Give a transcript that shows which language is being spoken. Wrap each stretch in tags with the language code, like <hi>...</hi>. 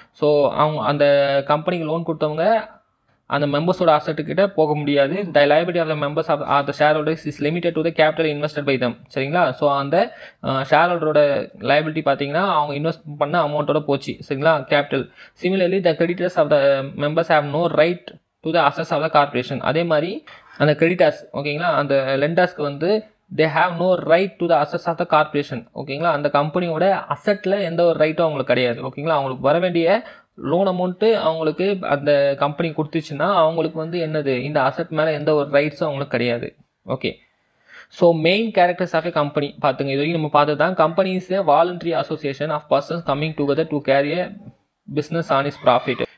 <ta>So அவங்க அந்த கம்பெனிக்கு லோன் கொடுத்தவங்க அந்த மெம்பர்ஸோட அசெட்டுக்கிட்ட போக முடியாது.</ta> <en>The liability of the members of the shareholders is limited to the capital invested by them, சரிங்களா?</en> <ta>ஸோ அந்த ஷேர் ஹோல்டரோட லைபிலிட்டி பார்த்தீங்கன்னா அவங்க இன்வெஸ்ட் பண்ண அமௌண்ட்டோட போச்சு, சரிங்களா? Capital.</ta> <en>Similarly the creditors of the members have no right to the assets of the corporation.</en> <ta>அதே மாதிரி அந்த கிரெடிட்டர்ஸ், ஓகேங்களா, அந்த லெண்டர்ஸ்க்கு வந்து</ta> <en>they have no right to the assets of the corporation,</en> <ta>ஓகேங்களா? அந்த கம்பெனியோட அசெட்டில் எந்த ஒரு ரைட்டும் அவங்களுக்கு கிடையாது, ஓகேங்களா? அவங்களுக்கு வர வேண்டிய லோன் அமௌண்ட்டு அவங்களுக்கு அந்த கம்பெனி கொடுத்துச்சுன்னா அவங்களுக்கு வந்து என்னது, இந்த அசெட் மேலே எந்த ஒரு ரைட்ஸும் அவங்களுக்கு கிடையாது, okay?</ta> <en>so main characters of a company</en> <ta>பார்த்துங்க. இது வரைக்கும் நம்ம பார்த்து தான்</ta> <en>Company is a voluntary association of persons coming together to carry a business on is profit.</en>